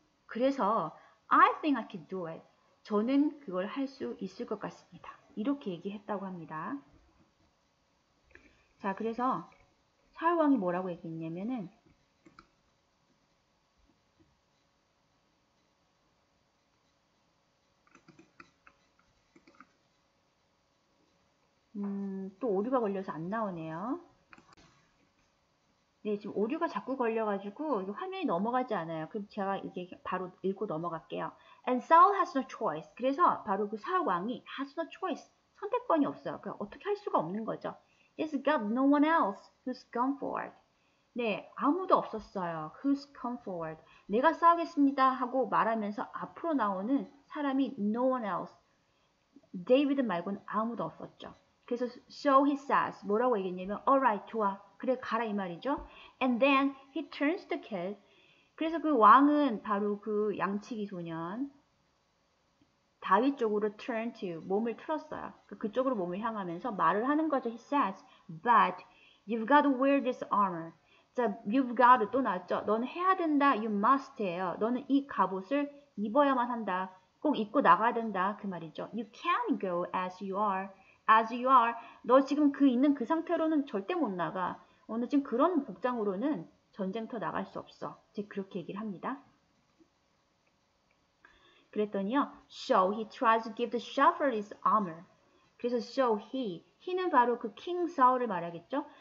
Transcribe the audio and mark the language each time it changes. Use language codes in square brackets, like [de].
[ko] 그래서 [en] I think I can do it. [ko] 저는 그걸 할 수 있을 것 같습니다. 이렇게 얘기했다고 합니다. 자, 그래서 사울왕이 뭐라고 얘기했냐면은 또 오류가 걸려서 안 나오네요. 네, 지금 오류가 자꾸 걸려가지고 화면이 넘어가지 않아요. 그럼 제가 이게 바로 읽고 넘어갈게요. [en] And Saul has no choice. [ko] 그래서 바로 그 사울 왕이 [en] has no choice. [ko] 선택권이 없어요. 그러니까 어떻게 할 수가 없는 거죠. [en] He's got no one else who's come forward. [ko] 네, 아무도 없었어요. [en] Who's come forward. [ko] 내가 싸우겠습니다 하고 말하면서 앞으로 나오는 사람이 [en] no one else. [ko] 데이비드 말고는 아무도 없었죠. 그래서 [en] so he says [ko] 뭐라고 얘기했냐면 [en] alright [ko] 좋아 그래 가라 이 말이죠. [en] And then he turns to kill. [ko] 그래서 그 왕은 바로 그 양치기 소년 다윗 쪽으로 [en] turn to [ko] 몸을 틀었어요. 그쪽으로 몸을 향하면서 말을 하는 거죠. [en] He says, but you've got to wear this armor. [ko] 자, you've got to 또 나왔죠. 너는 해야 된다. [en] You must [ko] 해요. 너는 이 갑옷을 입어야만 한다. 꼭 입고 나가야 된다. 그 말이죠. [en] You can't go as you are. As you are. [ko] 너 지금 있는 그 상태로는 절대 못 나가. 너 지금 그런 복장으로는 전쟁터 나갈 수 없어. 이제 그렇게 얘기를 합니다. 그랬더니요. [en] So he tries to give the shepherd his armor. [ko] 그래서 [en] so he [ko] 는 바로 그 king 사울을 말하겠죠.